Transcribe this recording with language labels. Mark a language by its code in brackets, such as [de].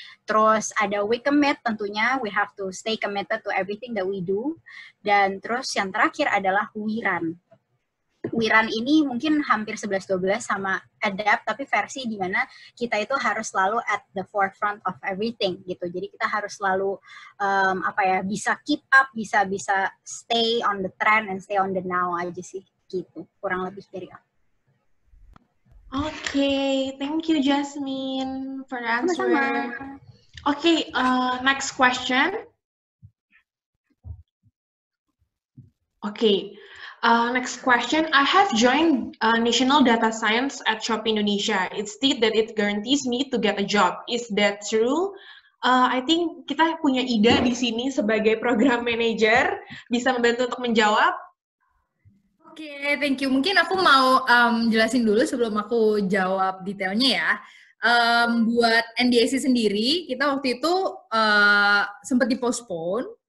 [id] Terus ada [en] we commit, tentunya we have to stay committed to everything that we do. [id] Dan terus yang terakhir adalah we run. We run ini mungkin hampir 11-12 sama Adapt, tapi versi di mana kita itu harus selalu [en] at the forefront of everything [id] gitu. Jadi kita harus selalu bisa keep up, bisa [en] stay on the trend and stay on the now [id] aja sih gitu. Kurang lebih dari aku. [en] Okay, thank you Jasmine for the answer. [id] Sama-sama. [en] Okay, next question. Okay. Next question. I have joined National Data Science at Shopee Indonesia. It states that it guarantees me to get a job. Is that true? I think [id] kita punya Ida di sini sebagai program manager, bisa membantu untuk menjawab. Oke, thank you. Mungkin aku mau jelasin dulu sebelum aku jawab detailnya ya. Buat NDAC sendiri, kita waktu itu sempat dipostpone.